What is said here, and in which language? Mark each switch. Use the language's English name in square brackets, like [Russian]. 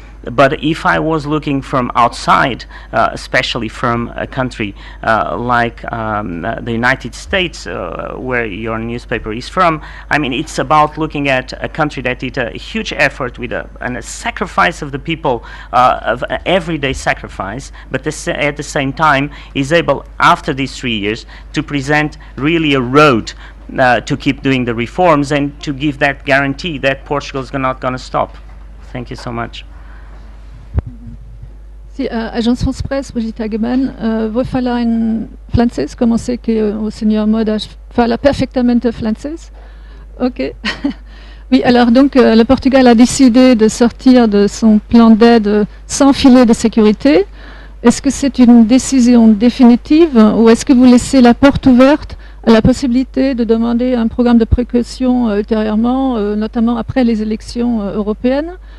[English] But if I was looking from outside, especially from a country like the United States, where your newspaper is from, I mean, it's about looking at a country that did a huge effort with a sacrifice of the people, of an everyday sacrifice, but at the same time is able, after these 3 years, to present really a road to keep doing the reforms and to give that guarantee that Portugal is not going to stop. Thank you so much. [Portuguese] Sim, Agência France Presse, Brigitte Hagemann. Vou falar em francês, como sei que o senhor Modas fala perfeitamente francês. Ok. [French] Oui, alors donc le Portugal a décidé de sortir de son plan d'aide sans filet de sécurité. Est-ce que c'est une décision définitive ou est-ce que vous laissez la porte ouverte à la possibilité de demander un programme de précaution ultérieurement, notamment après les élections européennes?